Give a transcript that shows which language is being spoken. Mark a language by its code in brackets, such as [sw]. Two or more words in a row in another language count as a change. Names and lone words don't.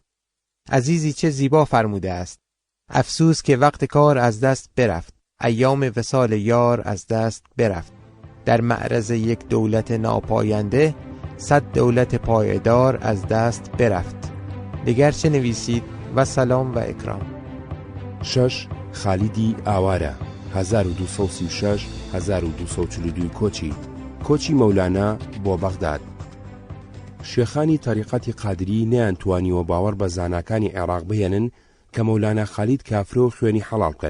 [fa] عزیزی چه زیبا فرموده است: افسوس که وقت کار از دست برفت، ایام وصال یار از دست برفت. در معرض یک دولت ناپاینده 100 دولت پایدار از دست برفت. دیگر چه نویسید؟ و سلام و اکرام. [ckb] 6 خالیدی ئاوارە 1236 1242 کۆچی مەولانە بۆ بەغداد. شێخانی تەریقەتی قادری نەیانتوانیوە باوەڕ بە زاناکانی عێراق بهێنن کە مەولانە خالید کافرە و خوێنی حەڵاڵ بکەن.